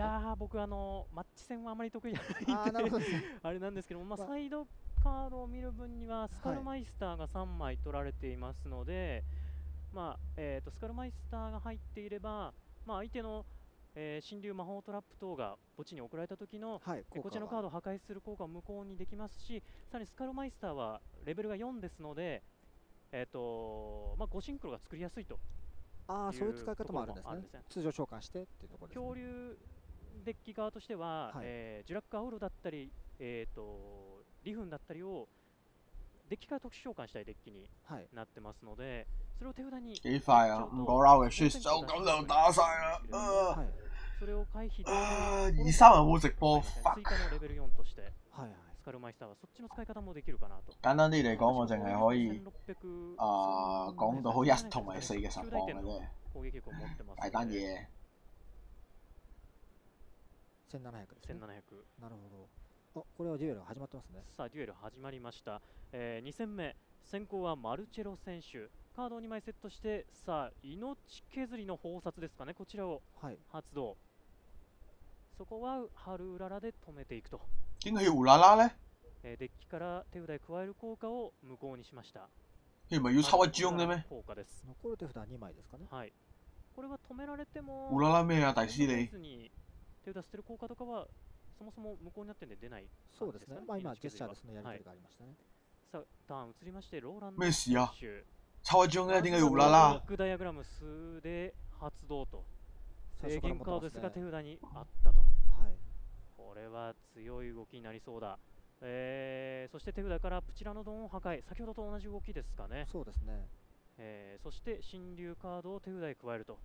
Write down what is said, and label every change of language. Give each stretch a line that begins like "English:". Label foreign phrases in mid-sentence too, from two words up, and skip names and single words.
Japanese: いやー、僕マッチ戦はあまり得意じゃないんであれなんですけども、サイドカードを見る分にはスカルマイスターが3枚取られていますので、スカルマイスターが入っていれば、相手の神竜魔法トラップ等が墓地に送られた時の、こちらのカードを破壊する効果を無効にできますし、さらにスカルマイスターはレベルが4ですので、5シンクロが作りやすいと。そういう使い方もあるんですね。通常召喚してっていうところですね。恐竜デッキ側としては、ジュラックアウロだったり、リフンだったりをデッキから特殊召喚したいデッキになってますので、それを手札に
Cantonese: 幾快啊！5個 round 嘅輸就咁就打晒啦。
Japanese: それを回避で
Cantonese: 23 有冇直播？
Japanese: 追加のレベル4として、スカルマイスターはそっちの使い方もできるかなと。
Cantonese: 簡單啲嚟講，我淨係可以講到好1同埋4嘅實況嘅啫。大單嘢。
Japanese: 1700 ですね。なるほど。これはデュエル始まってますね。さあデュエル始まりました。2戦目、先行はマルチェロ選手。カードを2枚セットして、さあ命削りの宝札ですかね、こちらを発動。そこは春うららで止めていくと。
Cantonese: 點解要胡啦啦咧？
Japanese: デッキから手札へ加える効果を無効にしました。
Cantonese: 佢唔係要抽一張嘅咩？
Japanese: 効果です。残る手札2枚ですかね。はい。これは止められても。
Cantonese: 胡啦啦咩啊？大師你。
Japanese: 手札捨てる効果とかはそもそも無効になってんで出ない。そうですね。今ジェスチャーでそのやり取りがありましたね。さあターン移りましてローランド
Cantonese: 咩事啊？抽一張嘅點解要胡啦啦？
Japanese: バックダイアグラム数で発動と。制限カードですが手札にあったと。これは強い動きになりそうだ。そして手札からプチラノドンを破壊。先ほどと同じ動きですかね。そうですね。そして新竜カードを手札へ加えると。